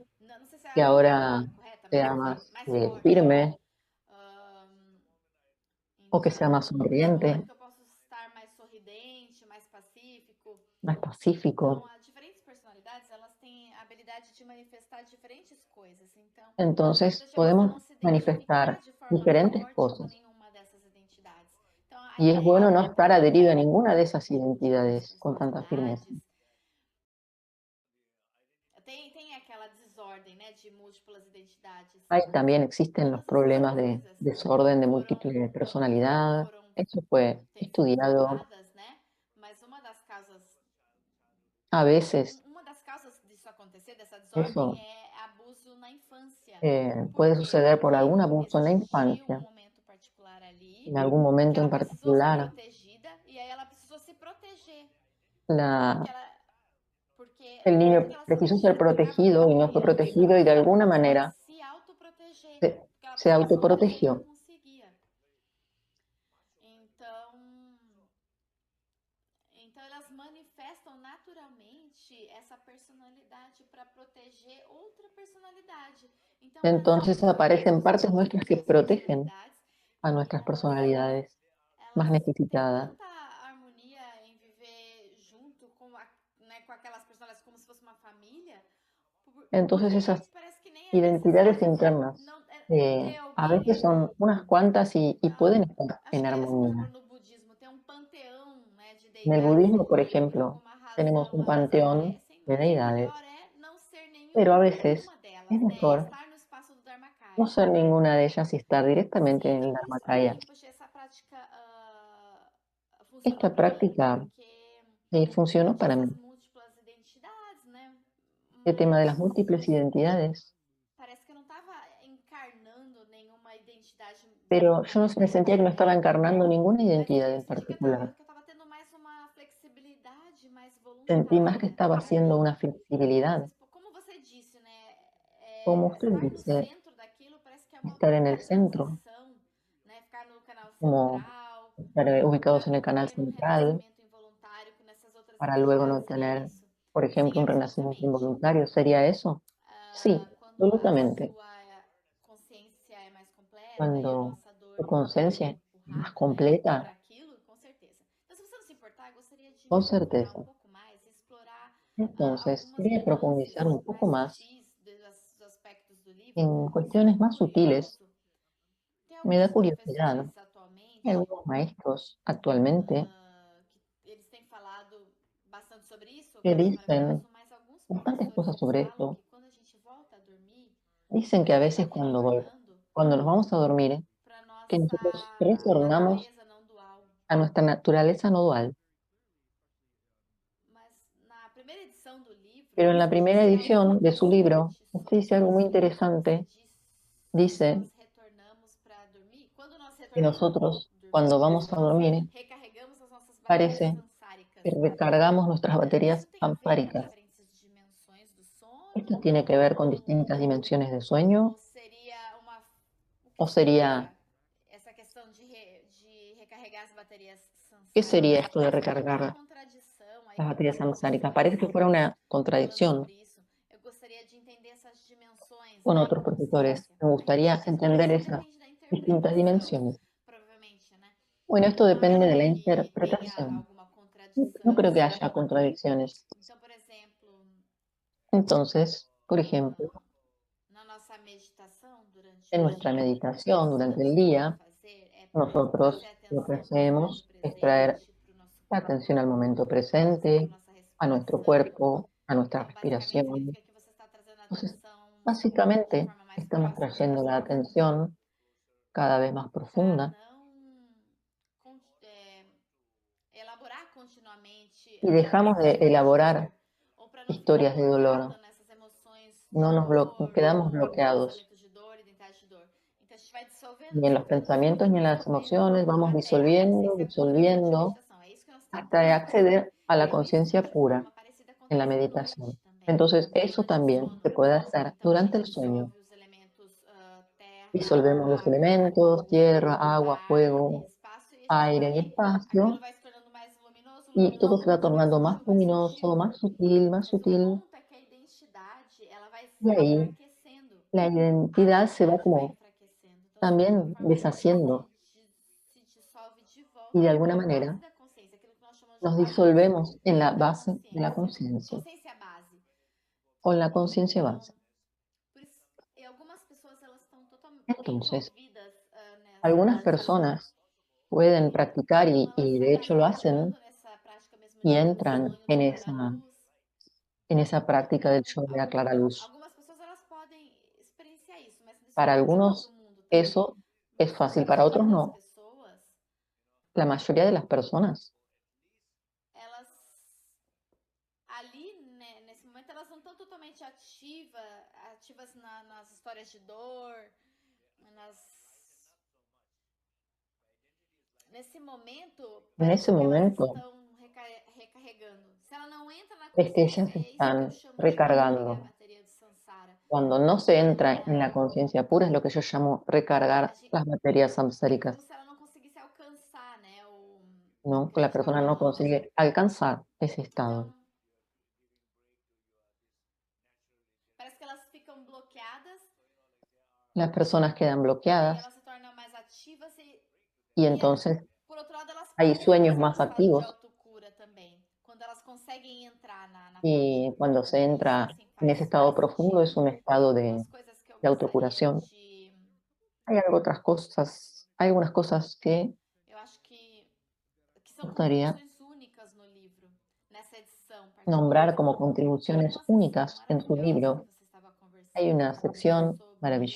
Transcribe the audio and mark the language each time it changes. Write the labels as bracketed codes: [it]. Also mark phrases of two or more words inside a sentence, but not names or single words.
[pt] Não sei se que a [es] ahora [pt] palavra correta, [es] sea [pt] mas [es] más [pt] mais forte. [es] firme o que sea [pt] Então, [es] más [pt] esse é o [es] sonriente, [pt] momento que eu posso estar mais sorridente, mais pacífico. [es] más [pt] Então, [es] pacífico. [pt] as diferentes personalidades, elas têm a habilidade de manifestar diferentes coisas. Então, [es] Entonces [pt] importante é você [es] podemos [pt] não se [es] manifestar [pt] identificar de forma [es] diferentes [pt] forte com [es] cosas. [pt] nenhuma dessas identidades. Então, a [es] Y es bueno no [pt] ideia [es] estar adherido a [pt] de [es] ninguna de esas [pt] múltiplas [es] identidades con tanta firmeza. [pt] personalidades tem aquela desordem, né, de múltiplas identidades. [es] Ahí también existen los [pt] Todas essas [es] problemas de [pt] coisas [es] desorden de [pt] foram [es] múltiple personalidad. [pt] foram [es] Eso fue estudiado [pt] faladas, né? Mas uma das causas [es] a veces. [pt] disso acontecer, dessa desordem, [es] Eso [pt] é abuso na infância. [es] puede [pt] Por quê? [es] suceder por [pt] Porque [es] algún abuso en la [pt] existiu [es] infancia, [pt] momento particular ali [es] en algún [pt] que [es] momento en [pt] ela precisou ser [es] particular. [pt] protegida e aí ela precisou se proteger. [es] La, [pt] Porque [es] el [pt] no momento [es] niño [pt] que ela se [es] precisó ser [pt] identificava com [es] protegido y no fue [pt] aquilo, [es] protegido y de [pt] ela [es] alguna [pt] começou a [es] manera [pt] se autoproteger. [es] se, [pt] Porque ela [es] se [pt] precisava se proteger e não [es] autoprotegió. [pt] conseguia. Então elas manifestam naturalmente essa personalidade para proteger outra personalidade. Então [es] Entonces aparecen partes nuestras que protegen a nuestras personalidades más [pt] elas têm [es] necesitadas. [pt] tanta harmonia em viver junto com, né, com aquelas personalidades como se fosse uma família. [es] Entonces esas [pt] Parece que nem é [es] identidades [pt] necessário [es] internas [pt] não, [es] a [pt] ter alguém. [es] veces son unas cuantas y pueden estar [pt] Acho [es] en [pt] que, por exemplo, [es] armonía. [pt] no budismo tem um panteão, né, de [es] En el [pt] deidades [es] budismo, por [pt] ali por [es] ejemplo, [pt] alguma [es] tenemos [pt] razão [es] un [pt] elas [es] panteón [pt] aparecem, [es] de [pt] mas o [es] deidades, [pt] melhor é não ser [es] pero a [pt] nenhuma [es] veces [pt] delas, [es] es [pt] né? [es] mejor [pt] Estar no espaço do Dharmakaya. [es] no ser ninguna de ellas y estar directamente en el [pt] Sim, [es] Dharmakaya. [pt] Rinpoche, essa prática funciona [es] Esta [pt] para mim [es] práctica [pt] porque [es] Y funcionó para mí. [pt] Essas múltiplas identidades, né? [es] El tema de las [pt] Mas [es] múltiples identidades. [pt] parece que eu não estava encarnando nenhuma identidade [es] Pero yo me sentía que no estaba encarnando ninguna [pt] mas [es] identidad [pt] eu [es] en [pt] senti que eu [es] particular. [pt] estava tendo mais uma flexibilidade mais [es] Sentí más que [pt] voluntária. [es] estaba haciendo una flexibilidad. [pt] Mas, como você disse, né? [es] Como usted [pt] Estar no [es] dice, [pt] centro daquilo parece que é uma [es] estar en el [pt] boa [es] centro, [pt] transição, né? Ficar no canal [es] como [pt] central, [es] estar ubicados en el [pt] para não [es] canal [pt] ter um [es] central, [pt] renascimento involuntário nessas outras [es] para luego [pt] identidades. [es] no [pt] Seria [es] tener, [pt] isso? [es] por [pt] Sim, [es] ejemplo, un renacimiento [pt] absolutamente. [es] involuntario. ¿Sería eso? Sí, [pt] Quando a [es] absolutamente. [pt] sua consciência é mais completa e a [es] Cuando [pt] nossa dor [es] tu [pt] não é [es] conciencia es más [pt] empurrada, né, [es] completa, [pt] para aquilo, com certeza. Então, se você não se importar, eu gostaria de [es] con [pt] me aprofundar [es] certeza. [pt] um pouco mais e explorar [es] Entonces, [pt] algumas [es] quería [pt] nuances [es] profundizar un poco [pt] mais [es] más [pt] sutis dos aspectos do livro. [es] en [pt] Isso é [es] cuestiones [pt] muito [es] más sutiles. [pt] curioso. Tem [es] Me da [pt] alguns [es] curiosidad. [pt] professores [es] Hay [pt] atualmente [es] algunos maestros actualmente [pt] que eles têm falado bastante sobre isso, que [es] que [pt] eu acho [es] dicen [pt] maravilhoso, mas alguns [es] bastantes [pt] professores [es] cosas [pt] eles [es] sobre [pt] falam [es] esto. [pt] que quando a gente volta a dormir, [es] Dicen que [pt] a [es] a [pt] gente está [es] veces [pt] retornando [es] cuando nos vamos a dormir, [pt] para [es] que [pt] nossa [es] nosotros retornamos [pt] natureza não dual. [es] a nuestra naturaleza no dual. [pt] Mas na primeira edição do livro, [es] Pero en la [pt] você [es] primera [pt] disse algo [es] edición de su libro, [pt] interessante [es] usted dice algo muy interesante. Dice [pt] nós retornamos para dormir. Quando nós [es] que [pt] retornamos [es] nosotros, [pt] para [es] cuando [pt] dormir, [es] vamos a dormir, [pt] recarregamos as nossas baterias [es] parece [pt] sansáricas. [es] que recargamos nuestras baterías [pt] Isso tem a ver com [es] ampáricas. [pt] diferentes dimensões do sono? [es] ¿Esto tiene que ver con distintas dimensiones de sueño? [pt] Ou seria uma. O que [es] ¿O sería, [pt] essa questão de recarregar as baterias [es] qué [pt] sansáricas? [es] sería esto de [pt] Uma [es] recargar [pt] contradição aí [es] las [pt] com [es] baterías [pt] alguns [es] samsáricas? [pt] professores [es] Parece que fuera una [pt] falando [es] contradicción [pt] sobre isso. Eu gostaria de entender essas dimensões, [es] con [pt] né, [es] otros [pt] da [es] profesores. [pt] consciência. [es] Me gustaría entender [pt] Isso [es] esas [pt] depende da [es] distintas [pt] interpretação, [es] dimensiones. [pt] provavelmente, né? [es] Bueno, esto [pt] Eu não [es] depende de [pt] acho [es] la [pt] que tenha [es] interpretación. [pt] alguma [es] No [pt] contradição. [es] creo que haya contradicciones. [pt] Então, por exemplo, [es] Entonces, por ejemplo, [pt] na nossa meditação durante [es] en [pt] o [es] nuestra [pt] dia, [es] meditación [pt] uma [es] durante [pt] das [es] el [pt] coisas que a gente [es] día, [pt] pode fazer é [es] nosotros [pt] trazer [es] lo que [pt] atenção para o momento [es] hacemos es traer [pt] presente, para o nosso [es] la [pt] corpo, [es] atención al momento [pt] atenção para a [es] presente, [pt] nossa [es] a nuestro [pt] respiração. [es] cuerpo, a nuestra [pt] Então, basicamente, [es] respiración. [pt] significa que você está trazendo [es] Entonces, [pt] atenção de [es] básicamente, [pt] forma mais [es] estamos [pt] próxima para [es] trayendo la [pt] sua boca, [es] atención cada vez más [pt] para [es] profunda [pt] não elaborar continuamente [es] y dejamos de [pt] histórias de [es] elaborar [pt] dor, ou para não ficar [es] historias de dolor. [pt] bloqueado nessas emoções [es] No [pt] de dor, [es] quedamos [pt] ou [es] bloqueados [pt] pensamentos de dor, identidade de dor. Então a gente vai dissolvendo, [es] ni en los [pt] dissolvendo, [es] pensamientos ni en las emociones, [pt] dissolvendo, [es] vamos [pt] até a [es] disolviendo, [pt] consciência pura durante a [es] disolviendo, [pt] meditação. É isso que nós [es] hasta [pt] tentamos fazer. [es] acceder a la [pt] Então isso, [es] conciencia [pt] de [es] pura [pt] forma parecida, [es] en la [pt] acontece à [es] meditación. [pt] noite também, [es] Entonces, eso [pt] durante o [es] también se [pt] sono. [es] puede hacer [pt] Então a [es] durante el [pt] gente [es] sueño. [pt] dissolve os elementos terra, [es] Disolvemos los [pt] água, [es] elementos, tierra, agua, [pt] ar e [es] fuego, [pt] espaço, e a gente [es] aire y [pt] vai, aquilo [es] espacio, [pt] vai se tornando mais luminoso, [es] y todo se va [pt] luminoso, mais [es] tornando más [pt] sutil, mais [es] luminoso, [pt] sutil. [es] más sutil, más [pt] Mas o [es] sutil, [pt] ponto é que a identidade, ela vai [es] y [pt] se [es] ahí [pt] enfraquecendo. [es] la [pt] A [es] identidad se va [pt] verdade vai [es] como [pt] enfraquecendo. Então, de alguma [es] también [pt] forma, a gente [es] deshaciendo, [pt] se dissolve de [es] y [pt] volta [es] de [pt] na [es] alguna [pt] base [es] manera [pt] da consciência, aquilo que nós chamamos de [es] nos [pt] base [es] disolvemos en la [pt] da [es] base de la [pt] consciência. [es] conciencia, [pt] Consciência base. [es] o en la conciencia [pt] Então, [es] base. [pt] por isso, e algumas pessoas elas estão totalmente [es] Entonces, [pt] envolvidas [es] algunas [pt] nessa [es] personas pueden practicar [pt] então elas [es] y de hecho lo [pt] acabam [es] hacen [pt] entrando nessa prática mesmo [es] y [pt] de [es] entran [pt] sonho da clara luz. [es] en esa práctica del yo de la clara luz. [pt] Algumas pessoas elas podem experienciar isso, mas isso [es] Para [pt] não é para todo [es] algunos [pt] mundo também. [es] eso es [pt] Mas a [es] fácil, para [pt] maioria [es] otros [pt] das [es] no. [pt] pessoas, [es] La mayoría de las personas [pt] elas ali, né, nesse momento, elas não estão totalmente ativas nas histórias de dor, nesse momento, [es] en [pt] parece [es] ese [pt] que elas [es] momento [pt] estão recarregando. Se ela não entra na [es] es que ellas [pt] consciência, é isso que eu [es] están [pt] chamo de recarregar a [es] recargando. [pt] bateria de Sansara. [es] Cuando no se entra en la conciencia pura es lo que yo llamo recargar las baterías [pt] É [es] samsáricas, [pt] como se ela não conseguisse alcançar, né, [es] ¿no? [pt] que [es] Que [pt] a [es] la [pt] gente estava [es] persona no [pt] falando. [es] consigue alcanzar ese estado. [pt] Então, parece que elas ficam bloqueadas. [es] Las personas quedan [pt] E [es] bloqueadas [pt] elas se tornam mais ativas [es] y entonces [pt] por outro lado, elas [es] hay [pt] podem [es] sueños [pt] alcançar um [es] más [pt] estado de [es] activos [pt] autocura também. Quando elas conseguem entrar na [es] y cuando se [pt] isso, [es] entra [pt] assim, [es] en esse estado profundo es [pt] sentido. [es] un estado [pt] Algumas coisas que eu [es] de [pt] gostaria [es] autocuración. [pt] de... [es] Hay algunas cosas que [pt] Eu acho que são [es] gustaría [pt] contribuições únicas no livro, nessa edição [es] nombrar [pt] particular. [es] como [pt] Tem [es] contribuciones [pt] uma [es] únicas [pt] sessão [es] en su [pt] maravilhosa [es] libro. [pt] que você estava conversando [es] Hay una sección [pt] sobre